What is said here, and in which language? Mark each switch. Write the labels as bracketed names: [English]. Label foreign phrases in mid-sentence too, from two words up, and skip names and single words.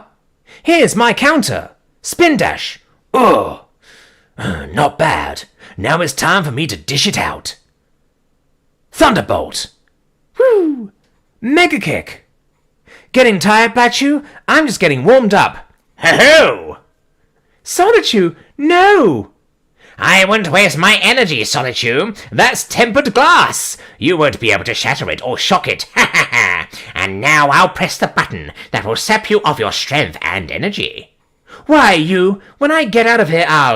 [English] Here's my counter. Spin Dash. Ugh. Not bad. Now it's time for me to dish it out. Thunderbolt. Woo! Mega Kick. Getting tired, Blatchu? I'm just getting warmed up. Ho-ho! Sonichu, no! I wouldn't waste my energy, Sonichu. That's tempered glass. You won't be able to shatter it or shock it. Ha ha ha! And now I'll press the button that will sap you of your strength and energy. Why, when I get out of here, I'll...